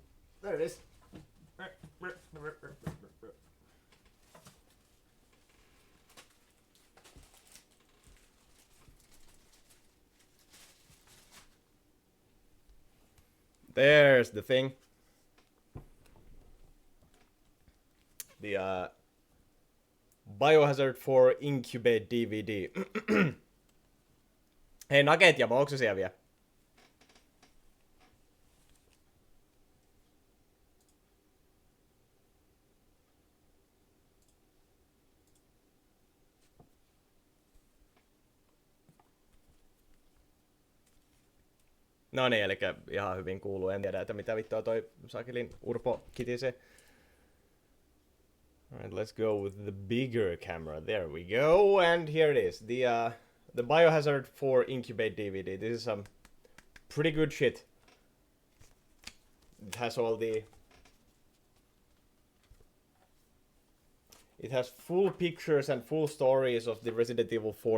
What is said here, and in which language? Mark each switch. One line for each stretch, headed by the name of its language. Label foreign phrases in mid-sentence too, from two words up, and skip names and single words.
English: There it is. There's the thing. The Biohazard 4 Incubate DVD.
Finnish: Hei, Nugget ja onko se siellä vielä? No niin, eli ihan hyvin kuuluu. En tiedä, että mitä vittua toi Sakilin Urpo kitisee.
English: Alright, let's go with the bigger camera. There we go, and here it is. The The Biohazard 4 Incubate DVD. This is some pretty good shit. It has all the... It has full pictures and full stories of the Resident Evil 4.